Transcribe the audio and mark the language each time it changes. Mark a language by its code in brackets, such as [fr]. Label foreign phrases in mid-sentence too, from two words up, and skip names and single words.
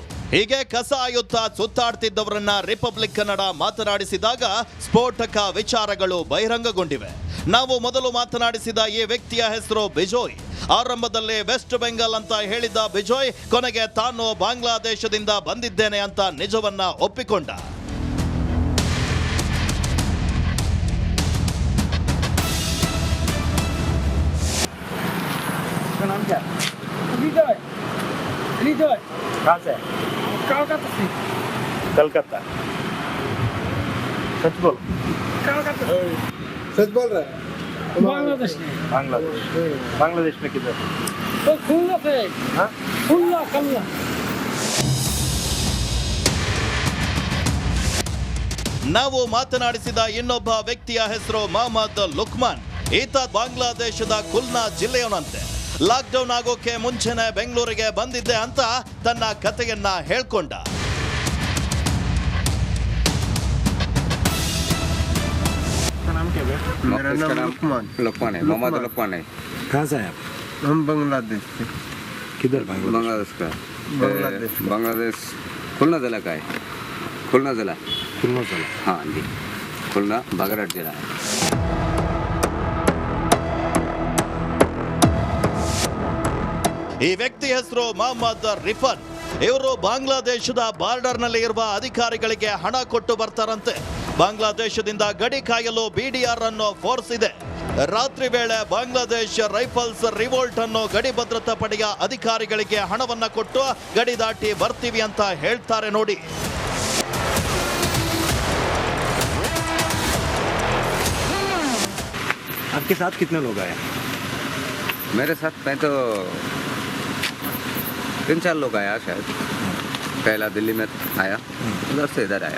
[kn] ಹೀಗೆ ಕಸ ಆಯುತ್ತಾ ಸುತ್ತಾಡ್ತಿದ್ದವರನ್ನ ರಿಪಬ್ಲಿಕ್ ಕನ್ನಡ ಮಾತನಾಡಿಸಿದಾಗ ಸ್ಫೋಟಕ ವಿಚಾರಗಳು ಬಹಿರಂಗಗೊಂಡಿವೆ. ನಾವು ಮೊದಲು ಮಾತನಾಡಿಸಿದ ಈ ವ್ಯಕ್ತಿಯ ಹೆಸರು ಬಿಜೋಯ್. ಆರಂಭದಲ್ಲಿ ವೆಸ್ಟ್ ಬೆಂಗಾಲ್ ಅಂತ ಹೇಳಿದ್ದ ಬಿಜೋಯ್ ಕೊನೆಗೆ ತಾನು ಬಾಂಗ್ಲಾದೇಶದಿಂದ ಬಂದಿದ್ದೇನೆ ಅಂತ ನಿಜವನ್ನ ಒಪ್ಪಿಕೊಂಡ. [hi] नाम क्या? विजय. विजय कहाँ से? कलकत्ता से. कलकत्ता. सच बोल. कलकत्ता. सच बोल रहा है? बांग्लादेश में. बांग्लादेश. बांग्लादेश में किधर? तो खुल्ला से. हाँ? खुल्ला खुल्ला. [kn] ನಾವು ಮಾತನಾಡಿಸಿದ ಇನ್ನೊಬ್ಬ ವ್ಯಕ್ತಿಯ ಹೆಸರು ಮೊಹಮ್ಮದ್ ಲುಕ್ಮಾನ್. ಈತ ಬಾಂಗ್ಲಾದೇಶದ ಕುಲ್ನಾ ಜಿಲ್ಲೆಯವನಂತೆ. ಲಾಕ್ಡೌನ್ ಆಗೋಕೆ ಮುಂಚೆನೆ ಬೆಂಗಳೂರಿಗೆ ಬಂದಿದ್ದೆ ಅಂತ ತನ್ನ ಕಥೆಯನ್ನ ಹೇಳ್ಕೊಂಡ. [hi] नाम क्या है? मेरा नाम लुकमान है, मोहम्मद लुकमान है. कहाँ से हैं आप? हम बांग्लादेश से. किधर बांग्लादेश? बांग्लादेश का. बांग्लादेश. बांग्लादेश खुलना जिला का है. खुलना जिला. खुलना जिला. हाँ जी, खुलना बागेरहाट जिला है. [kn] ಈ ವ್ಯಕ್ತಿ ಹೆಸರು ಮೊಹಮ್ಮದ್ ರಿಫನ್. ಇವರು ಬಾಂಗ್ಲಾದೇಶದ ಬಾರ್ಡರ್ ನಲ್ಲಿ ಇರುವ ಅಧಿಕಾರಿಗಳಿಗೆ ಹಣ ಕೊಟ್ಟು ಬರ್ತಾರಂತೆ. ಬಾಂಗ್ಲಾದೇಶದಿಂದ ಗಡಿ ಕಾಯಲು BDR ಅನ್ನೋ ಫೋರ್ಸ್ ಇದೆ. ರಾತ್ರಿ ವೇಳೆ ಬಾಂಗ್ಲಾದೇಶ ರೈಫಲ್ಸ್ ರಿವೋಲ್ಟ್ ಅನ್ನೋ ಗಡಿ ಭದ್ರತಾ ಪಡೆಯ ಅಧಿಕಾರಿಗಳಿಗೆ ಹಣವನ್ನ ಕೊಟ್ಟು ಗಡಿ ದಾಟಿ ಬರ್ತೀವಿ ಅಂತ ಹೇಳ್ತಾರೆ ನೋಡಿ. [hi] आपके साथ कितने लोग आए? मेरे साथ मैं तो 3-4 लोग आया शायद. पहला दिल्ली में आया उधर से इधर आया।